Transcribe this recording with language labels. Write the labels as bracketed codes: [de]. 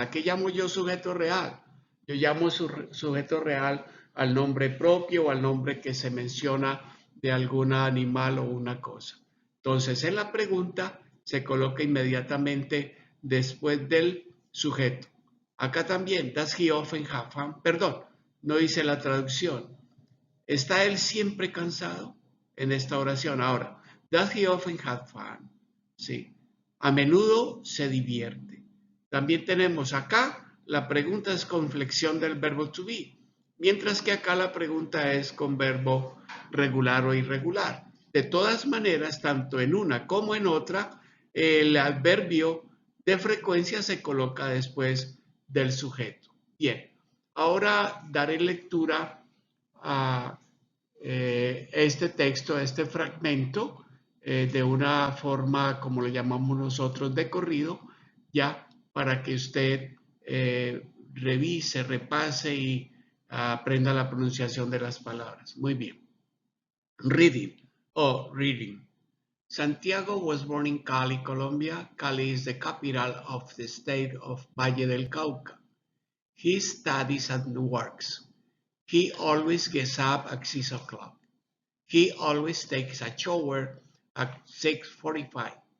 [es] ¿A qué llamo yo sujeto real? Yo llamo sujeto real al nombre propio o al nombre que se menciona de algún animal o una cosa. Entonces, en la pregunta se coloca inmediatamente después del sujeto. Acá también, [en] does he often have fun? [es] Perdón, no dice la traducción. ¿Está él siempre cansado? En esta oración. Ahora, [en] does he often have fun? [es] Sí. A menudo se divierte. También tenemos acá, la pregunta es con flexión del verbo to be, mientras que acá la pregunta es con verbo regular o irregular. De todas maneras, tanto en una como en otra, el adverbio de frecuencia se coloca después del sujeto. Bien, ahora daré lectura a este texto, a este fragmento, de una forma, como lo llamamos nosotros, de corrido, ya para que usted revise, repase y aprenda la pronunciación de las palabras. Muy bien. Reading. [en] Santiago was born in Cali, Colombia. Cali is the capital of the state of Valle del Cauca. He studies and works. He always gets up at 6 o'clock. He always takes a shower at 6:45.